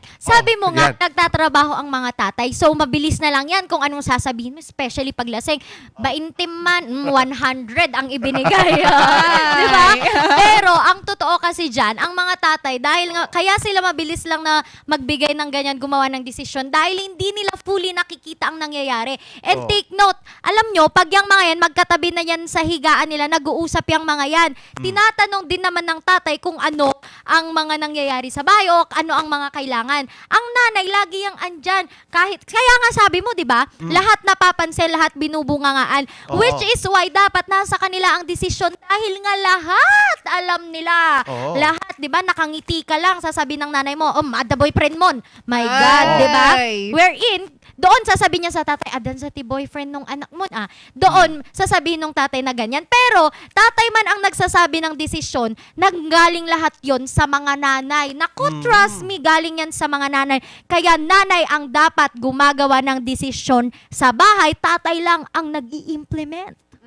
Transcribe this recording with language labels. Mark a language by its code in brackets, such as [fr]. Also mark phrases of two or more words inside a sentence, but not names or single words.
[tl] Sabi mo nga, nagtatrabaho ang mga tatay. So, mabilis na lang yan kung anong sasabihin mo, especially pag lasing. 20 man, 100 ang ibinigay. Diba? Pero ang totoo kasi dyan, ang mga tatay, dahil nga, kaya sila mabilis lang na magbigay ng ganyan, gumawa ng desisyon, dahil hindi nila fully nakikita ang nangyayari. [en] And take note, [tl] alam nyo, pag yung mga yan, magkatabi na yan sa higaan nila, nag-uusap yung mga yan. Tinatanong din naman ng tatay kung ano ang mga nangyayari sa bahay o ano ang mga kailangan. Ang nanay, lagi yung andyan. Kaya nga sabi mo, di ba? Lahat napapansin, lahat binubungangaan. [en] Which is why [tl] dapat nasa kanila ang desisyon dahil nga lahat alam nila. Lahat, 'di ba? Nakangiti ka lang sasabihin ng nanay mo, [en] the boyfriend mo. My God, [tl] 'di ba? Wherein doon sasabihin niya sa tatay, adan sa boyfriend nung anak mo. Doon sasabihin ng tatay na ganyan. Pero tatay man ang nagsasabi ng desisyon, nanggaling lahat 'yon sa mga nanay. Naku, [en] trust me, [tl] galing yan sa mga nanay. Kaya nanay ang dapat gumagawa ng desisyon sa bahay, tatay lang ang nag-i-implement.